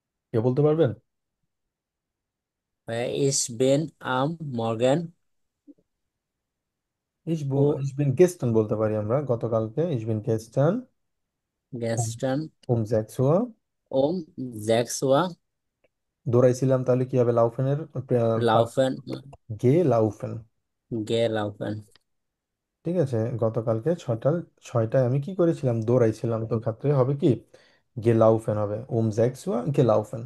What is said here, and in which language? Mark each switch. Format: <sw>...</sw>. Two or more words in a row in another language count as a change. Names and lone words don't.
<bn>কে বলতে পারবেন?</bn> <de>ভাইয়া ich bin am Morgen o Ich bin gestern</de> <bn>বলতে পারি আমরা, গতকালকে</bn> <de>ich bin gestern গেস্টান um 6 Uhr um sechs Uhr</de> <bn>দৌড়াইছিলাম, তাহলে কি হবে লাউফেনের</bn> <de>লাউফেন ge laufen. ge laufen</de> <bn>ঠিক আছে, গতকালকে ছয়টায় আমি কি করেছিলাম, দৌড়াইছিলাম, তো ক্ষেত্রে হবে কি</bn> <de>ge laufen</de> <bn>হবে</bn> <de>ge laufen.</de>